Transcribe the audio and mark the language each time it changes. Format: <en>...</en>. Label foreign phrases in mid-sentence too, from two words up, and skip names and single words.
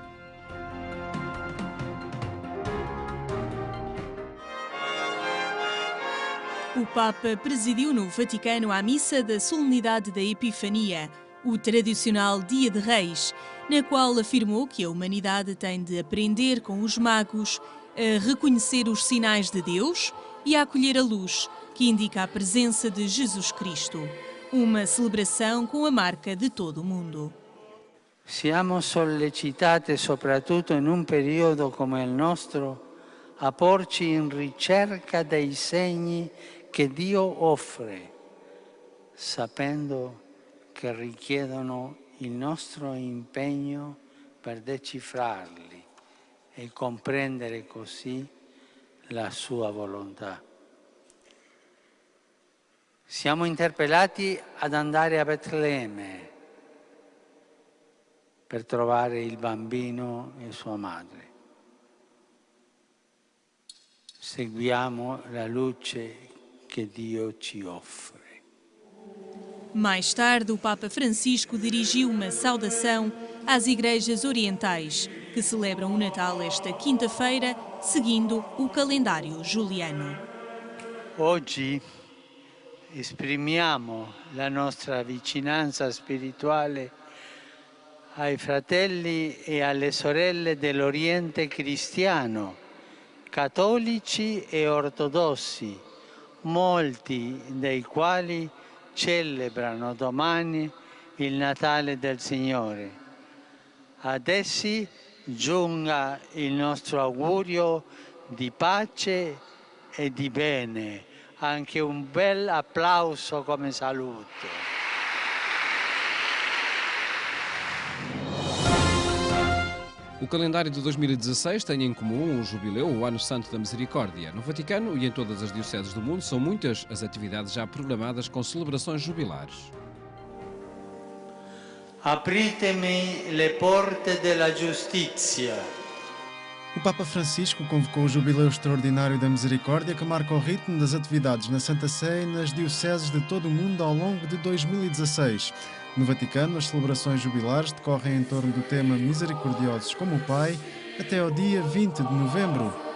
<pt>O Papa presidiu no Vaticano a missa da Solenidade da Epifania, o tradicional Dia de Reis, na qual afirmou que a humanidade tem de aprender com os magos a reconhecer os sinais de Deus e a acolher a luz, que indica a presença de Jesus Cristo. Uma celebração com a marca de todo o mundo.</pt> <it>Siamo sollecitati, soprattutto in un periodo come il nostro, a porci in ricerca dei segni che Dio offre, sapendo che richiedono il nostro impegno per decifrarli e comprendere così la sua volontà. Siamo interpellati ad andare a Betlemme per trovare il bambino e sua madre. Seguiamo la luce</it> <pt>que Deus te</pt> <it>offre.</it> <pt>Mais tarde, o Papa Francisco dirigiu uma saudação às igrejas orientais, que celebram o Natal esta quinta-feira, seguindo o calendário juliano.</pt> <it>Oggi esprimiamo la nostra vicinanza spirituale ai fratelli e alle sorelle dell'Oriente cristiano, cattolici e ortodossi, molti dei quali celebrano domani il Natale del Signore. Ad essi giunga il nostro augurio di pace e di bene, anche un bel applauso come saluto.</it> <pt>O calendário de 2016 tem em comum o jubileu, o Ano Santo da Misericórdia. No Vaticano e em todas as dioceses do mundo são muitas as atividades já programadas com celebrações jubilares.</pt> <it>Apritemi le porte della giustizia.</it> <pt>O Papa Francisco convocou o Jubileu Extraordinário da Misericórdia, que marca o ritmo das atividades na Santa Sé e nas dioceses de todo o mundo ao longo de 2016. No Vaticano, as celebrações jubilares decorrem em torno do tema Misericordiosos como o Pai, até ao dia 20 de novembro.</pt>